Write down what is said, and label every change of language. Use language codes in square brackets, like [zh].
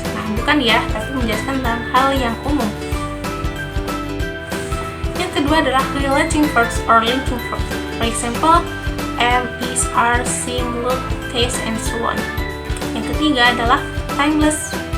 [id] Nah, bukan ya, tapi menjelaskan tentang hal yang umum. Yang kedua adalah [en] relating verbs or linking verbs. For example, am, is, are, seem, look, taste, and so on. [id] Yang ketiga adalah timeless.